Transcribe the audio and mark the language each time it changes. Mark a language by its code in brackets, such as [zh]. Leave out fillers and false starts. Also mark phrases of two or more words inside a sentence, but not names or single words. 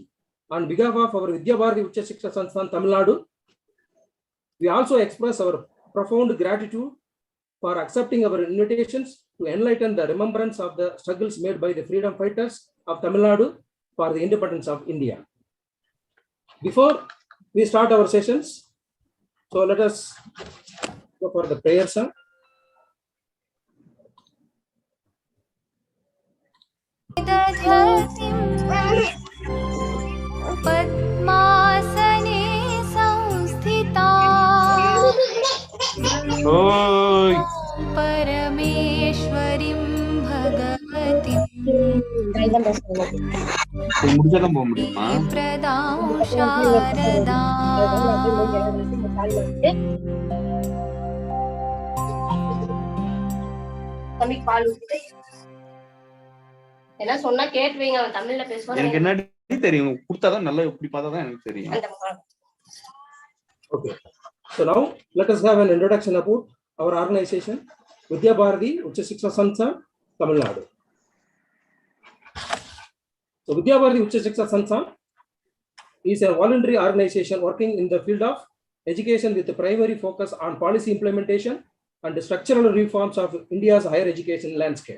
[en] On behalf of our VBUSS UCHCHA SANSTHAN Tamilnadu, we also express our profound gratitude for accepting our invitations to enlighten the remembrance of the struggles made by the freedom fighters of Tamil Nadu for the independence of India. Before we start our sessions, so let us go for the prayer song. [sa] पद्मासने संस्थिता परमेश्वरीं भगवतीं प्रदां शारदा [ta] என்ன சொன்னா கேட்டுவீங்க, அவன் தமிழ்ல பேசுவான். எனக்கு என்ன தெரியும், கொடுத்தாதான் நல்லா, இப்படி பார்த்தாதான் எனக்கு தெரியும். [en] Okay, so now let us have an introduction about our organization, VBUSS UCHCHA SANSTHAN Tamil Nadu. So VBUSS UCHCHA SANSTHAN is a voluntary organization working in the field of education with a primary focus on policy implementation and the structural reforms of India's higher education landscape.